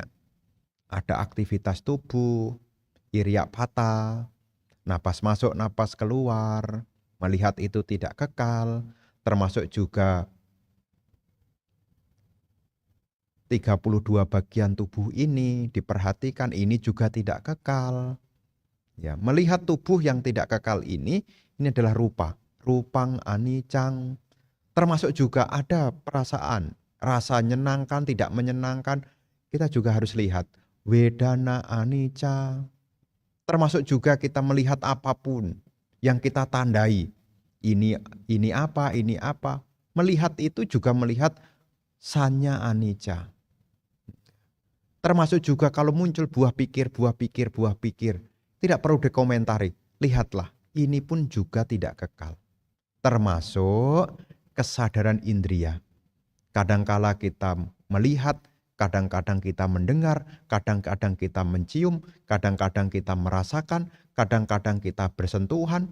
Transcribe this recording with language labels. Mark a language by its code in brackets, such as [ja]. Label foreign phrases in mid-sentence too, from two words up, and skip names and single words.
[id] Ada aktivitas tubuh, Iriapata, napas masuk, napas keluar, melihat itu tidak kekal, termasuk juga 32 bagian tubuh ini diperhatikan, ini juga tidak kekal. Ya, melihat tubuh yang tidak kekal ini adalah rupa, [pi] rupang anicang. [id] Termasuk juga ada perasaan, rasa menyenangkan, tidak menyenangkan, kita juga harus lihat [pi] wedana anicca. [id] Termasuk juga kita melihat apapun yang kita tandai. Ini apa, ini apa. Melihat itu juga melihat [pi] sanya anicca. [id] Termasuk juga kalau muncul buah pikir, buah pikir, buah pikir. Tidak perlu dikomentari. Lihatlah, ini pun juga tidak kekal. Termasuk kesadaran indria. Kadangkala kita melihat kadang-kadang kita mendengar, kadang-kadang kita mencium, kadang-kadang kita merasakan, kadang-kadang kita bersentuhan.